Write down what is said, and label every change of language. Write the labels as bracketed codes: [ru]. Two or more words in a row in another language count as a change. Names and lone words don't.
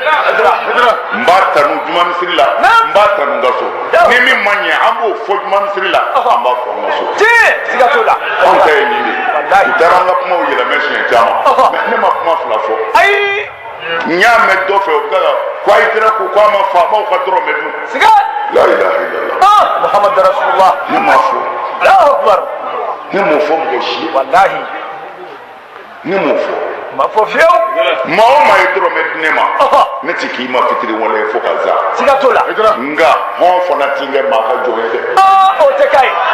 [bm] n b'a tanu juma misiri la n b'a tanu n ka so ni min ma ɲɛ an b'o fɔ juma misiri la an b'a fɔ n ka so siga t'o la anw ta ye nin de u taara an ka kumaw yɛlɛmɛ siɲɛ caman mais ne ma kuma fila fɔ n y'a mɛn dɔ fɛ o bɛ ko Haidara ko k'a ma faamaw ka dɔrɔmɛ dun [ar] لا إله إلا الله محمد رسول الله [bm] ne m'a fɔ [ar] الله أكبر [bm] ne m'o fɔ mɔgɔ si ye wallahi ne m'o fɔ ma fɔ fiyewu maa o maa ye dɔrɔmɛ di ne ma ne ti k'i ma fitiri wale ye fo ka za siga t'o la nka hɔn fana ti kɛ maa ka jɔn ye dɛ o tɛ k'a ye